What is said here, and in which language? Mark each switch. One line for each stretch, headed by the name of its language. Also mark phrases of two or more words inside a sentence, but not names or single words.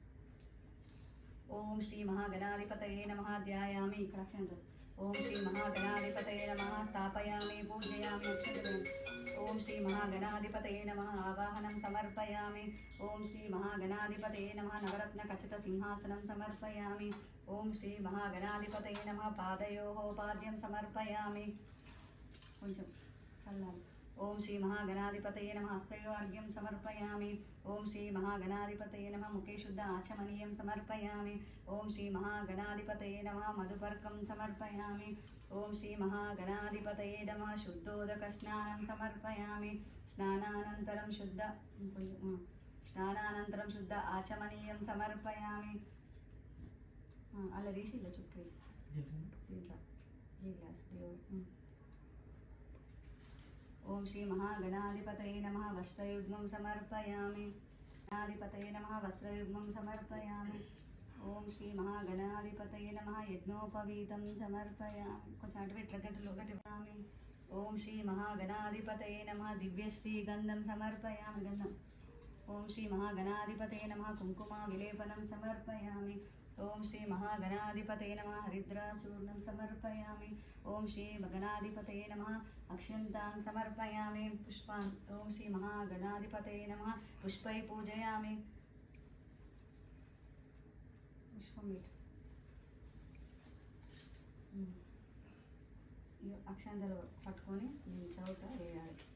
Sanskrit: ओम श्री महागणाधिपतये नमः ध्यायामि इक्कड ओम श्री महागणाधिपतये नमः स्थापयामि पूजयामि अक्षंतलु. ओम श्री महागणाधिपतये नमः आवाहनं समर्पयामि. ओम श्री महागणाधिपतये नमः नवरत्न खचित सिंहासनं समर्पयामि. ओम श्री महागणाधिपतये नमः पादयोः पाद्यं समर्पयामि.
Telugu: కొంచెం చల్లాలి.
Sanskrit: ओम श्री महागणाधिपतये नमः हस्तयोर्घ्यं समर्पयामि. ओम श्री महागणाधिपतये नमः मुखे शुद्ध आचमनीयं समर्पयामि. ओम श्री महागणाधिपतये नमः मधुपर्कं समर्पयामि. ओम श्री महागणाधिपतये नमः शुद्धोदकस्नानं समर्पयामि. स्नानानन्तरं शुद्ध आचमनीयं समर्पयामि.
Telugu: అలా తీసి ఇలా చుట్టూ దీంట్లో ఈ గ్లాస్
Sanskrit: ओम श्री महागणाधिपतये नमः वस्त्रयुग्मं समर्पयामि. गणाधिपतये नमः वस्त्रयुग्मं समर्पयामि. ओम श्री महागणाधिपतये नमः यज्ञोपवीतं समर्पयामि.
Telugu: కొంచెం అటు ఇట్లా గంటలు ఒకటి వామి.
Sanskrit: ओम श्री महागणाधिपतये नमः दिव्यश्री गंधं समर्पयामि. गंधं ओम श्री महागणाधिपतये नमः कुंकुमा विलेपनं समर्पयामि. ఓం శ్రీ మహాగణాధిపతయ నమః హరిద్రాచూర్ణం సమర్పయామి. ఓం శ్రీ గణాధిపతయ నమః అక్షంతాన్ సమర్పయామి. పుష్పాన్ ఓం శ్రీ మహాగణాధిపతయ నమః పుష్పై పూజయామి.
Telugu: పుష్పం అక్షంతలు పట్టుకొని చౌట వేయాలి.